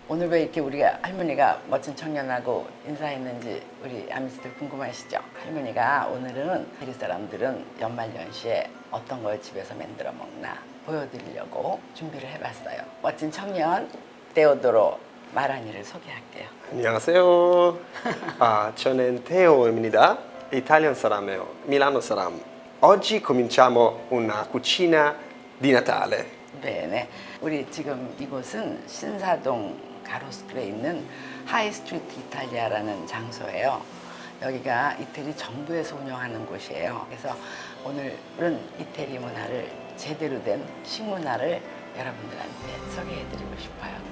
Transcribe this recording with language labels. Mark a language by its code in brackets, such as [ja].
[ko] 오늘 왜 이렇게 우리가 할머니가 멋진 청년하고 인사했는지 우리 아미씨들 궁금하시죠? 할머니가 오늘은 우리 사람들은 연말연시에 어떤 걸 집에서 만들어 먹나 보여드리려고 준비를 해봤어요. 멋진 청년 테오도로 마라니를 소개할게요. 안녕하세요. 저는 Teo입니다. Italian 사람이에요. Milano 사람. [it] Oggi cominciamo una cucina di Natale. [ko] 네, 우리 지금 이곳은 신사동 가로수길에 있는 하이스트리트 이탈리아라는 장소예요. 여기가 이태리 정부에서 운영하는 곳이에요. 그래서 오늘은 이태리 문화를 제대로 된 식문화를 여러분들한테 소개해드리고 싶어요.